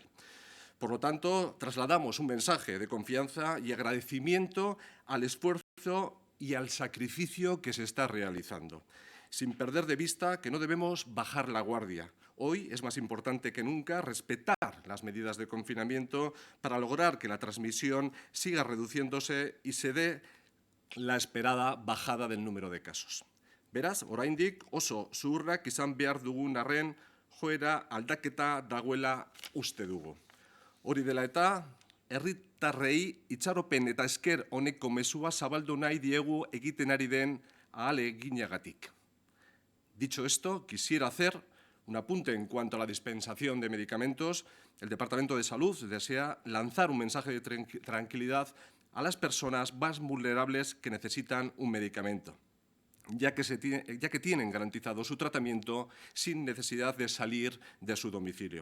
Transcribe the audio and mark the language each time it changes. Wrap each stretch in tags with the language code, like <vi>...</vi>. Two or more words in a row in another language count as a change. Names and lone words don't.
<es>Por lo tanto, trasladamos un mensaje de confianza y agradecimiento al esfuerzo y al sacrificio que se está realizando. sin perder de vista que no debemos bajar la guardia. Hoy es más importante que nunca respetar las medidas de confinamiento para lograr que la transmisión siga reduciéndose y se dé la esperada bajada del número de casos.</es> <eu>Beraz, oraindik oso zuhurrak izan behar dugun arren, joera aldaketa dagoela uste dugu. Hori dela eta, herritarrei itxaropen eta esker honeko mezua zabaldu nahi diegu egiten ari den ahaleginagatik.</eu> <es>Dicho esto, quisiera hacer un apunte en cuanto a la dispensación de medicamentos. El Departamento de Salud desea lanzar un mensaje de tranquilidad a las personas más vulnerables que necesitan un medicamento, ya que tienen garantizado su tratamiento sin necesidad de salir de su domicilio.</es>